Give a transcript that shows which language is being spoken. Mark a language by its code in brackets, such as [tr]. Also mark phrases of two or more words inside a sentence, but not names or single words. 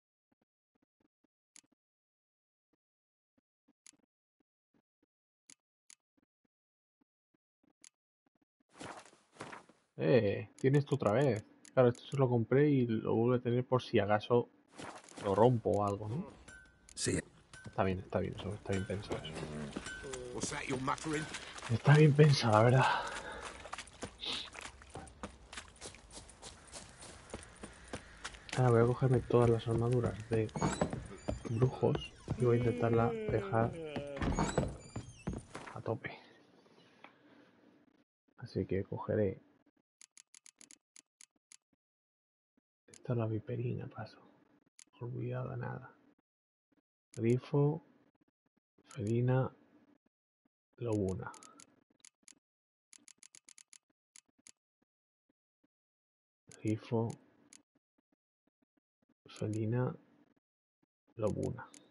[es] Tienes esto otra vez. Claro, esto se lo compré y lo vuelvo a tener por si acaso lo rompo o algo, ¿no? Sí. Está bien, eso está bien pensado. [en] What's that you're muttering? [es] Está bien pensado, la verdad. Ahora voy a cogerme todas las armaduras de brujos y voy a intentarla dejar a tope. Así que cogeré... Esta es la viperina, paso. Olvidada nada. Grifo, felina, lobuna. Grifo, felina, lobuna.